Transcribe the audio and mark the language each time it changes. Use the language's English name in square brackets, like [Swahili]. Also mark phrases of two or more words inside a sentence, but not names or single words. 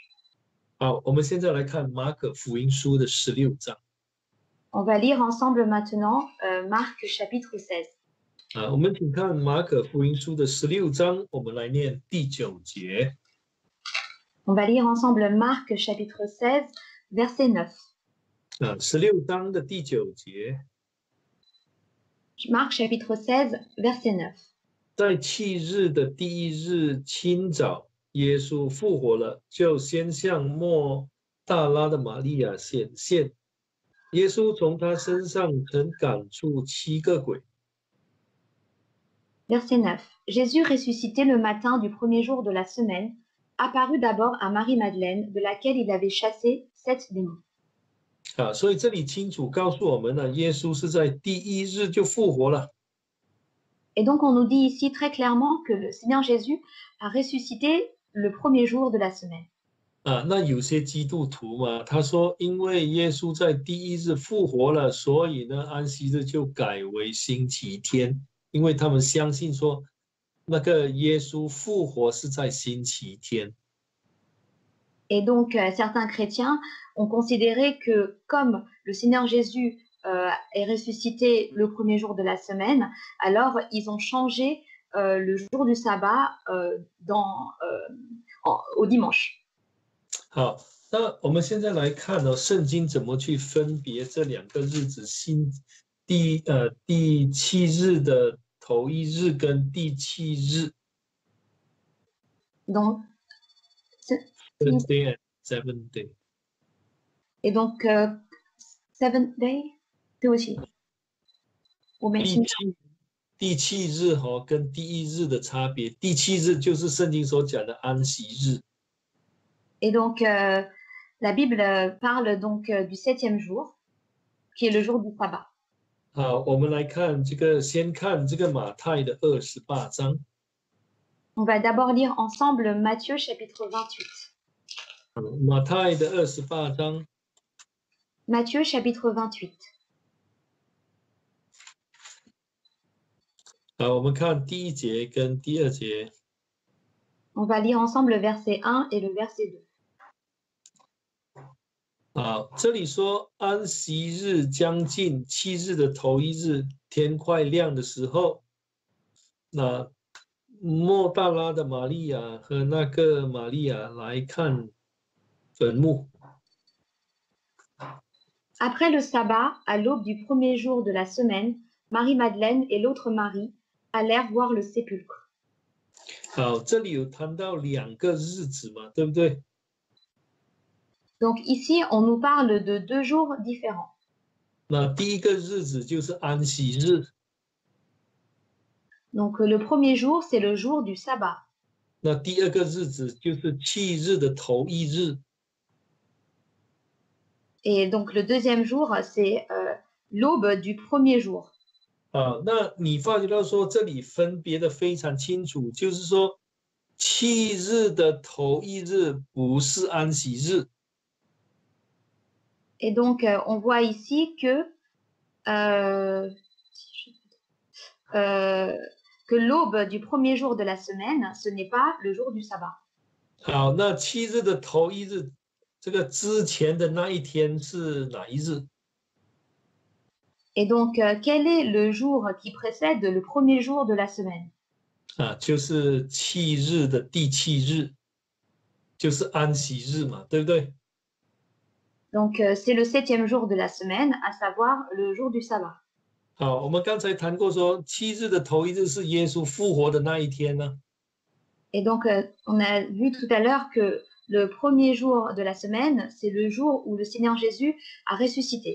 [Chinese] 好，我们现在来看马可福音书的16章。 [French] On va lire ensemble maintenant Marc chapitre 16. [Chinese] 我们请看马可福音书的16章，我们来念第9节。 [French] On va lire ensemble Marc chapitre 16, verset 9. [Chinese] 16 章的第9节。 [French] Marc chapitre 16, verset 9. [Chinese] 在7日的第一日清早，耶稣复活了，就先向莫大拉的玛利亚显现。耶稣从他身上曾赶出7个鬼。 [French] Verset 9. Jésus ressuscité le matin du 1er jour de la semaine, apparut d'abord à Marie-Madeleine, de laquelle il avait chassé 7 démons. [Chinese] 所以这里清楚告诉我们呢，耶稣是在第一日就复活了。 [French] Et donc, on nous dit ici très clairement que le Seigneur Jésus a ressuscité le premier jour de la semaine. [Chinese] 那有些基督徒嘛，他说，因为耶稣在第一日复活了，所以呢，安息日就改为星期天，因为他们相信说，那个耶稣复活是在星期天。 [French] Et donc, certains chrétiens ont considéré que comme le Seigneur Jésus est ressuscité le premier jour de la semaine, alors ils ont changé le jour du sabbat au dimanche. [Chinese] 好，那我们现在来看呢，圣经怎么去分别这两个日子，第七日的头一日跟第七日。 [French] Donc, [English] First day and seventh day. [French] et donc, [English] seventh day, [Chinese] 对不起，我没听懂。第七日跟第一日的差别，第七日就是圣经所讲的安息日。 [French] Et donc, la Bible parle donc du 7e jour, qui est le jour du sabbat. [Chinese] 好，我们来看这个，先看这个马太的28章。 [French] On va d'abord lire ensemble Matthieu chapitre 28. [Chinese] 马太的28章。 [French] Matthieu chapitre 28. [Chinese] 好，我们看第一节跟第二节。 [French] On va lire ensemble le verset 1 et le verset 2. [Chinese] 好，这里说安息日将近，7日的头一日，天快亮的时候，那莫大拉的玛利亚和那个玛利亚来看坟墓。 [French] Après le sabbat, à l'aube du premier jour de la semaine, Marie-Madeleine et l'autre Marie allèrent voir le sépulcre. [Chinese] 好，这里有谈到2个日子嘛，对不对？ [French] Donc ici, on nous parle de 2 jours différents. [Chinese] 那第一个日子就是安息日。 [French] Donc le premier jour, c'est le jour du sabbat. [Chinese] 那第二个日子就是7日的头一日。 [French] Et donc le deuxième jour, c'est l'aube du premier jour. [Chinese] 那你发觉到说这里分别的非常清楚，就是说7日的头一日不是安息日。 [French] Et donc on voit ici que l'aube du premier jour de la semaine, ce n'est pas le jour du sabbat. [Chinese] 好，那7日的头一日，这个之前的那一天是哪一日？ [French] Et donc, quel est le jour qui précède le premier jour de la semaine? [Chinese] 就是7日的第7日，就是安息日嘛，对不对？ [French] Donc, c'est le 7e jour de la semaine, à savoir le jour du sabbat. [Chinese] 好，我们刚才谈过说，7日的头一日是耶稣复活的那一天呢。 [French] Et donc, on a vu tout à l'heure que le premier jour de la semaine, c'est le jour où le Seigneur Jésus a ressuscité.